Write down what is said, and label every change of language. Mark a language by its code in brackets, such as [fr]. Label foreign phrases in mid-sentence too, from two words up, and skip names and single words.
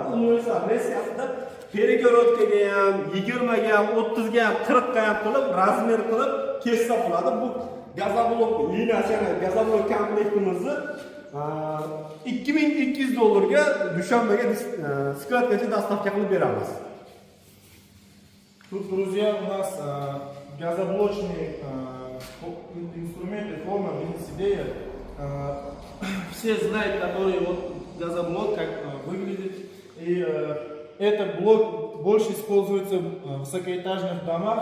[uz] Universal reskasida перегородкаga ham, 20 ga ham, 30 ga ham, 40 ga ham qilib, razmer qilib kessa bo'ladi. Bu gazoblok liniyasi, ya'ni gazoblok komplektimizni $2200 ga Dushanbega skladgacha dastavka qilib beramiz. [ru] Тут, друзья, у нас газоблочные инструменты, форма, бизнес-идея. Все знают, который вот газоблок, как выглядит. И этот блок больше используется в высокоэтажных домах.